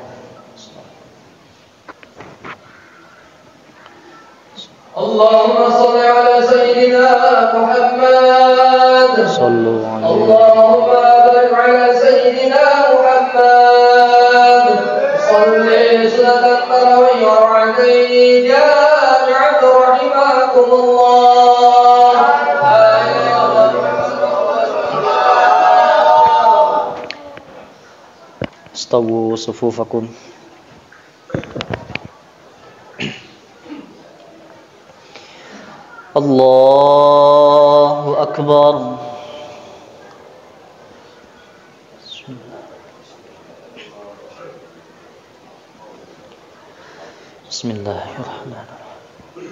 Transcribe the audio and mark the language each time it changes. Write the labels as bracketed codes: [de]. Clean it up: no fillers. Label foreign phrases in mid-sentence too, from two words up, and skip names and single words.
[ar] اللهم صل على سيدنا محمد. صلوا عليه. اللهم بارك على سيدنا محمد. صل صلاة التراويح ركعتين جامعة رحمكم الله. استووا صفوفكم. الله أكبر. بسم الله الرحمن الرحيم.